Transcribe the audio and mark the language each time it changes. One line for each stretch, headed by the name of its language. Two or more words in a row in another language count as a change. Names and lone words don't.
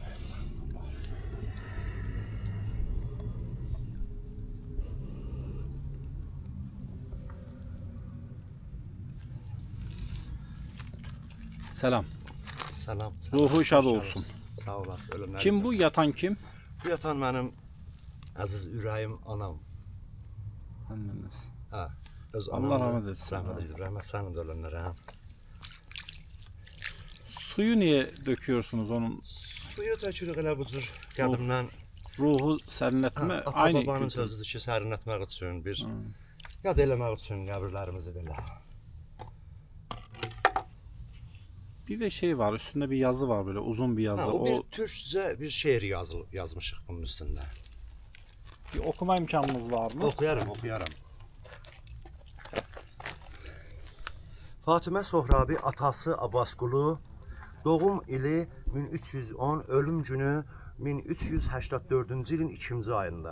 Turkish: Selam. Selam. Ruhu şad olsun.
Azerbaijani: Sağ olasın. Ölümler
Turkish: Kim bu? Yatan kim?
Azerbaijani: Bu yatan mənim əziz ürəyim anam.
Turkish: Anneniz.
Azerbaijani: Hə. Öz
Turkish: Allah
Azerbaijani: anam.
Turkish: rahmet etsin.
Azerbaijani: Rahmet eylesin. Rahmet sənin də ölənlərə.
Turkish: Suyu niye döküyorsunuz onun?
Azerbaijani: Suyu tökürük elə bu cür qədimdən.
Turkish: Ruhu serinletme.
Azerbaijani: Ata babanın kültür. sözüdür ki, sərinlətmək üçün bir yad eləmək üçün qəbirlərimizi belə.
Turkish: Bir de şey var, üstünde bir yazı var, böyle uzun bir yazı.
Azerbaijani: O bir türkçə bir şeir yazmışıq bunun üstündə.
Turkish: Bir okuma imkanınız var mı?
Azerbaijani: Oxuyaram. Fatimə Sohrabi atası Abbasqulu doğum ili 1310, ölüm günü 1384-cü ilin 2-ci ayında.